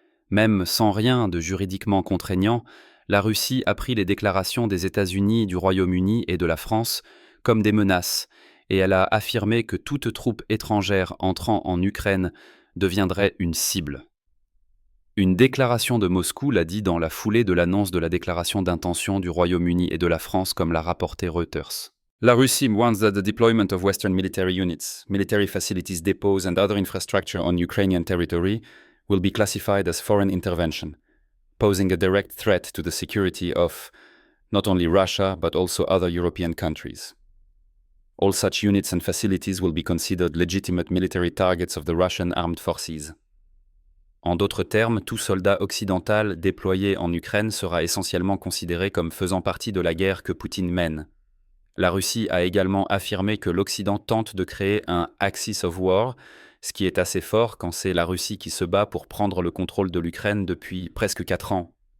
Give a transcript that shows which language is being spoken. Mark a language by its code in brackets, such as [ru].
[fr] Même sans rien de juridiquement contraignant, la Russie a pris les déclarations des États-Unis, du Royaume-Uni et de la France comme des menaces, et elle a affirmé que toute troupe étrangère entrant en Ukraine deviendrait une cible. Une déclaration de Moscou l'a dit dans la foulée de l'annonce de la déclaration d'intention du Royaume-Uni et de la France, comme l'a rapporté Reuters. [en] La Russie wants that the deployment of Western military units, military facilities, depots and other infrastructure on Ukrainian territory will be classified as foreign intervention, posing a direct threat to the security of not only Russia but also other European countries. All such units and facilities will be considered legitimate military targets of the Russian armed forces. [fr] En d'autres termes, tout soldat occidental déployé en Ukraine sera essentiellement considéré comme faisant partie de la guerre que Poutine mène. La Russie a également affirmé que l'Occident tente de créer un « [en] axis of war [fr] », ce qui est assez fort quand c'est la Russie qui se bat pour prendre le contrôle de l'Ukraine depuis presque 4 ans.